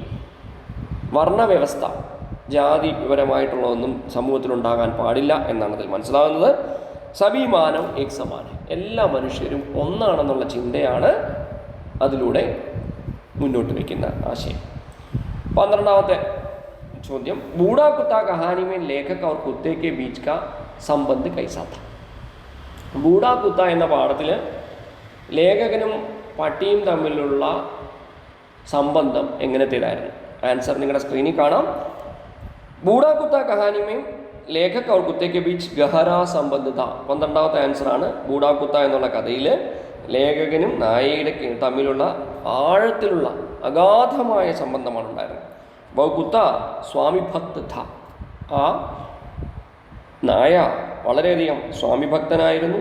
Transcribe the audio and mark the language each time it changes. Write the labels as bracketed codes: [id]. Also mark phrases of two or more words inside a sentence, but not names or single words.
[ml] വർണ്ണവ്യവസ്ഥ, ജാതിപരമായിട്ടുള്ളതൊന്നും സമൂഹത്തിലുണ്ടാകാൻ പാടില്ല എന്നാണ് അതിൽ മനസ്സിലാകുന്നത്. [hi] सभी मानव एक समान, [ml] എല്ലാ മനുഷ്യരും ഒന്നാണെന്നുള്ള ചിന്തയാണ് അതിലൂടെ മുന്നോട്ട് വയ്ക്കുന്ന ആശയം. 12ാമത്തെ ചോദ്യം, [hi] ബൂढ़ा कुत्ता कहानी में लेखक और कुत्ते के बीच का संबंध कैसा था? [ml] ബൂഢാ കുത്ത എന്ന പാഠത്തിൽ ലേഖകനും പട്ടിയും തമ്മിലുള്ള സംബന്ധം എങ്ങനത്തേതായിരുന്നു? ആൻസർ നിങ്ങളുടെ സ്ക്രീനിൽ കാണാം. [hi] बूढ़ा कुत्ता कहानी में लेखक और कुत्ते के बीच गहरा संबंध था. [ml] 12ാമത്തെ ആൻസറാണ്. ബൂഢാ കുത്ത എന്നുള്ള കഥയിൽ ലേഖകനും നായയുടെ തമ്മിലുള്ള ആഴത്തിലുള്ള അഗാധമായ സംബന്ധമാണ് ഉണ്ടായിരുന്നത്. [hi] वह कुत्ता स्वामी भक्त था. [ml] ആ നായ വളരെയധികം സ്വാമി ഭക്തനായിരുന്നു.